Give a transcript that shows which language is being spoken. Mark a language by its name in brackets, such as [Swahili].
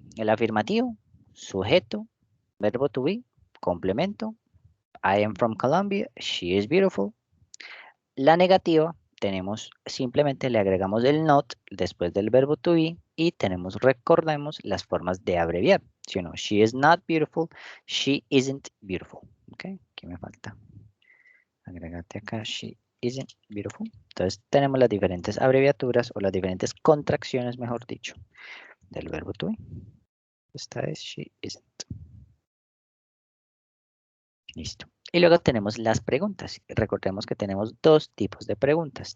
[Spanish] El afirmativo, sujeto, verbo to be, complemento, [English] I am from Colombia, she is beautiful. [Spanish] La negativa, tenemos simplemente le agregamos el not después del verbo to be y tenemos, recordemos, las formas de abreviar. [English] Si no, she is not beautiful, she isn't beautiful. [Spanish] Ok, ¿qué me falta? Agregate acá, [English] she isn't beautiful. [Spanish] Entonces tenemos las diferentes abreviaturas o las diferentes contracciones, mejor dicho, del verbo to be. Esta es [English] she isn't. [Spanish] Listo. Y luego tenemos las preguntas. Recordemos que tenemos dos tipos de preguntas.